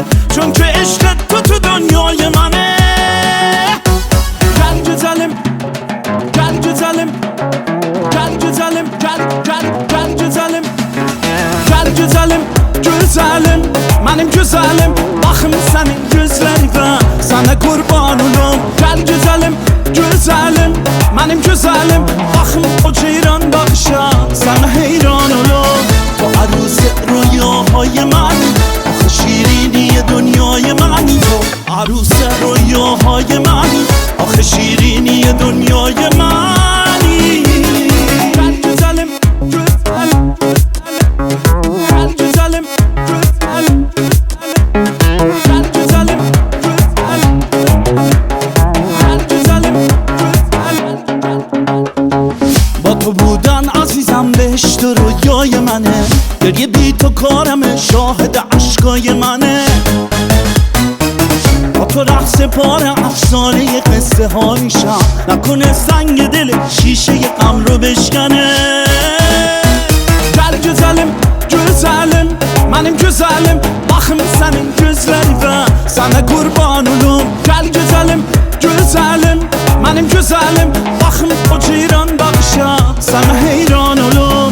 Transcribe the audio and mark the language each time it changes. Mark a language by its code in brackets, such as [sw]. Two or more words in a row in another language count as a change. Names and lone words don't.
[fa] چون که عشق تو دنیای منه. [az] Gel güzelim, gel güzelim, gel güzelim, gel güzelim. Gel güzelim, güzelim, benim güzelim. Bakım senin gözlerine, sana kurban olum. Gel güzelim, güzelim, benim güzelim. Bakım o ceyran bakışa, sana heyran olum. [fa] تو عروس رویاهای منی، آخه شیرینی دنیای منی. تو عروس رویاهای منی، آخه شیرینی دنیای منی. [az] Gel güzelim, güzelim, gel güzelim, gel güzelim, gel güzelim. [fa] با تو بودن عزیزم بهشت و رویای منه. گریه بی تو کارمه، شاهد عشقای منه. با تو رقص پاره افسانه قصه ها میشم. نکنه سنگ دل شیشه غم رو بشکنه. [az] Gel güzelim, güzelim, benim güzelim. Bakım senin gözlerine, sana kurban olum. Gel güzelim, güzelim, benim güzelim. Bakım o ceyran bakışa, sana heyran olum.